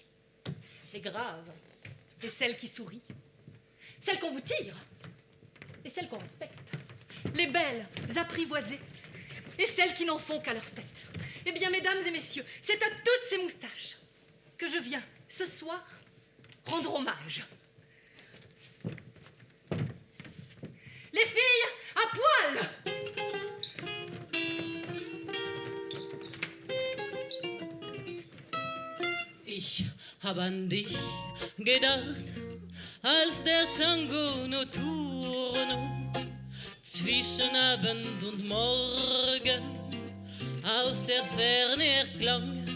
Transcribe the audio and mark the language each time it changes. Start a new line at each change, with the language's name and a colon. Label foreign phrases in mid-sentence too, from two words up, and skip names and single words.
French: Les graves, et celles qui sourient, celles qu'on vous tire, et celles qu'on respecte, les belles apprivoisées, et celles qui n'en font qu'à leur tête. Eh bien, mesdames et messieurs, c'est à toutes ces moustaches que je viens, ce soir, rendre hommage. Les filles, à poil!
German: Ich hab an dich gedacht, als der Tango notturno zwischen Abend und Morgen aus der Ferne erklang.